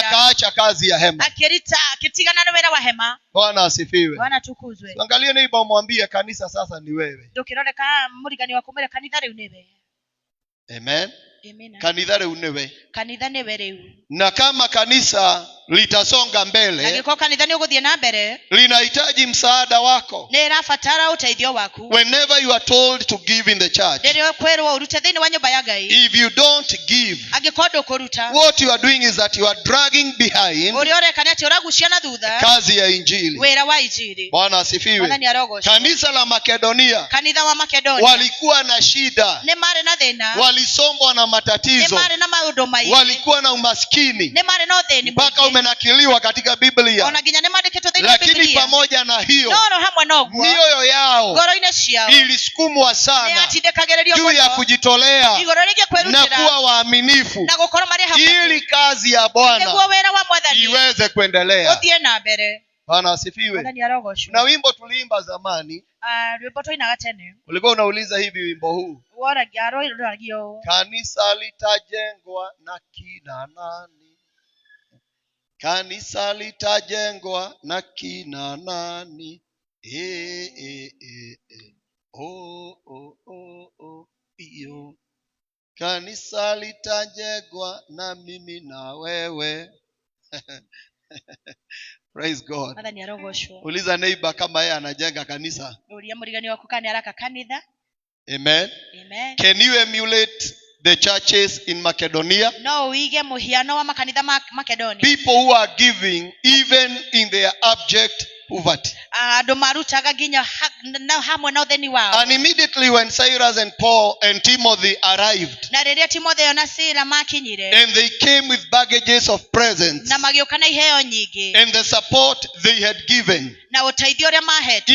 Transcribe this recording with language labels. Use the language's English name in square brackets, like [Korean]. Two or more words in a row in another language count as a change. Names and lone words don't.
[Swahili] akaacha kazi ya hema. [Kikuyu] akĩtigana na wĩra wa hema. [Swahili] Bwana asifiwe. Bwana tukuzwe. Angalia neighbor, mwambie kanisa sasa ni wewe. [Kikuyu] ndũkĩroreka mũrigani wa kũmwĩra kanitha rĩu nĩwe. [Swahili] Amen. [Kikuyu] Amen. Kanitha rĩu nĩwe. Kanitha nĩwe rĩu. [Swahili] Na kama kanisa litasonga mbele, [Kikuyu] na gĩko kanitha nĩ ũgũthiĩ na mbere, [Swahili] linahitaji msaada wako. [Kikuyu] nĩ ĩrabatara ũteithio waku. [English] Whenever you are told to give in the church, [Kikuyu] rĩrĩa kwĩrwo ũrute thĩinĩ wa nyũmba ya Ngai, [English] if you don't give, [Kikuyu] angĩkorwo ndũkũruta, [English] what you are doing is that you are dragging behind [Kikuyu] ũrĩa ũreka nĩ atĩ ũragucia na thutha [Swahili] kazi ya injili. [Kikuyu] wĩra wa injili. [Swahili] Bwana asifiwe. [Kikuyu] Bwana nĩarogocwo. [Swahili] Kanisa la Makedonia, [Kikuyu] kanitha wa Makedonia, [Swahili] walikuwa na shida, [Kikuyu] nĩ marĩ na thĩna, [Swahili] walisombwa na [Kikuyu] nĩ [Swahili] matatizo, [Kikuyu] marĩ na maũndũ maingĩ, [Swahili] walikuwa na umaskini, [Kikuyu] nĩ marĩ na ũthĩni [Swahili] mpaka [Kikuyu] mũingĩ, [Swahili] umenakiliwa katika Biblia. [Kikuyu] ona nginya nĩ mandĩkĩtwo thĩinĩ wa Lakini Biblia. [Swahili] pamoja na hiyo, [Kikuyu] no hamwe noguo, [Swahili] mioyo yao [Kikuyu] ngoro-inĩ ciao [Swahili] ilisukumwa sana [Kikuyu] nĩyatindĩkagĩrĩrio [Swahili] juu ya [Kikuyu] mũno [Swahili] kujitolea [Kikuyu] igũrũ rĩgiĩ [Swahili] na [Kikuyu] kwĩrutĩra [Swahili] kuwa waaminifu, [Kikuyu] na gũkorwo marĩ hakuhĩ, [Swahili] ili kazi ya [Kikuyu] nĩguo [Swahili] Bwana [Kikuyu] wĩra wa Mwathani [Swahili] iweze kuendelea. [Kikuyu] ũthiĩ na mbere. [Swahili] Bwana asifiwe. [Kikuyu] Bwana nĩarogocwo. [Swahili] Na wimbo tuliimba zamani, [Kikuyu] rwĩmbo twainaga tene, [Swahili] ulikuwa unauliza hivi wimbo huu, [Kikuyu] woragio [Swahili] kanisa litajengwa na kina nani? Kanisa litajengwa na kina nani? [Kikuyu] Iyo. [Swahili] Kanisa litajengwa na mimi na wewe. [English] Praise God. [Kikuyu] Mwathani arogoshwo. [Swahili] Uliza neighbor kama yeye anajenga kanisa. [Kikuyu] Uria murigani waku kana araka kanitha. [Swahili] Amen. [Kikuyu] Amen. [English] Can you emulate the churches in Macedonia? [Kikuyu] No uige muhiano wa makanitha Makedonia. [English] People who are giving even in their abject poverty. [Kikuyu] Andu marutaga ginya hamwe na utheni wao. [English] And immediately when Cyrus and Paul and Timothy arrived, [Kikuyu] Na riria Timotheo na Sila makinyire, [English] and they came with baggages of presents [Kikuyu] na magioka na iheo nyingi, [English] and the support they had given, [Kikuyu] na uteithio uria mahetwo,